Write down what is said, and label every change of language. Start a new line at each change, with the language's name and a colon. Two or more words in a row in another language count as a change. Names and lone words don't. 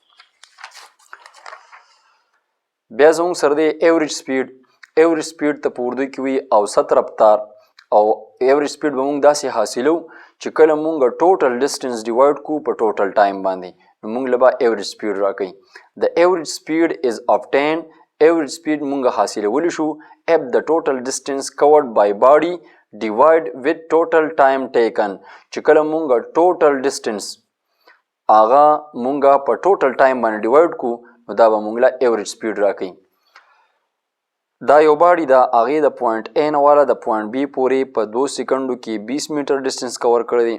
Pashto: بیا زموږ سره دی
English: average speed. average speed
Pashto: ته په اردو کې وي
Urdu: اوسط رفتار،
Pashto: او
English: average speed
Pashto: به موږ داسې حاصلو چې کله موږ
English: total distance
Pashto: ډیوایډ کو په
English: total time
Pashto: باندې، نو موږ له به
English: average speed
Pashto: راکوي.
English: د average speed is obtained. average speed
Pashto: موږ حاصلولی شو
English: if the total distance covered by body divide with total time taken.
Pashto: چې کله موږ
English: total distance
Pashto: هغه موږ په
English: total time
Pashto: باندې ډیوایډ کو، نو دا به موږ له
English: average speed
Pashto: راکوي. دا یو باډي دا هغې د پوینټ A نه والا د پوینټ B پورې په 2 سکندو کې 20
English: meter distance
Pashto: کور کړی دی.